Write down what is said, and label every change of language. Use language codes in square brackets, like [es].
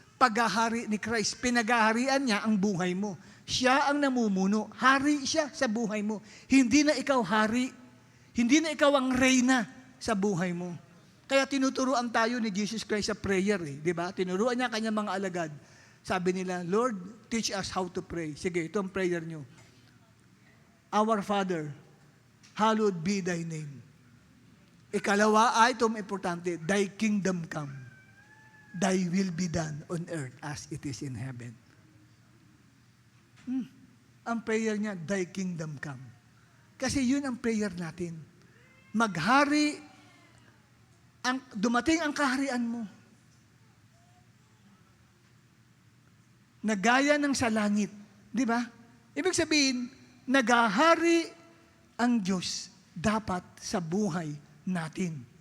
[tl] Paghahari ni Christ. Pinagaharian niya ang buhay mo. Siya ang namumuno. Hari siya sa buhay mo. Hindi na ikaw hari. Hindi na ikaw ang reyna sa buhay mo. Kaya tinuturuan tayo ni Jesus Christ sa prayer. Di ba? Tinuruan niya kanyang mga alagad. Sabi nila, Lord, [en] teach us how to pray. [tl] Sige, ito ang prayer nyo. [en] Our Father, hallowed be thy name. [tl] Ikalawa ay, ito importante, [en] thy kingdom come. Thy will be done on earth as it is in heaven. [tl] Ang prayer niya, [en] thy kingdom come. [tl] Kasi yun ang prayer natin. Maghari, dumating ang kaharian mo. Nagaya ng sa langit. Di ba? Ibig sabihin, nagahari ang Diyos dapat sa buhay natin.